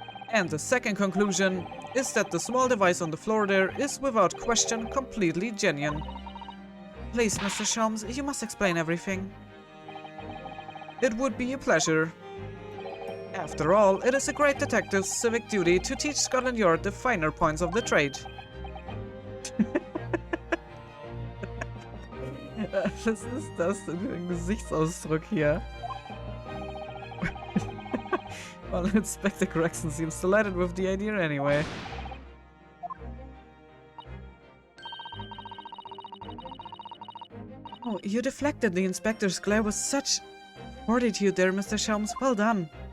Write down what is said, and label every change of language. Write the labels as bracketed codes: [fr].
[en] And the second conclusion is that the small device on the floor there is without question completely genuine. Please, Mr. Sholmes, you must explain everything. It would be a pleasure. After all, it is a great detective's civic duty to teach Scotland Yard the finer points of the trade. [de] Was ist das denn für ein Gesichtsausdruck hier? [en] Well, Inspector Gregson seems delighted with the idea anyway. Oh, you deflected the inspector's glare with such fortitude there, Mr. Sholmes. Well done.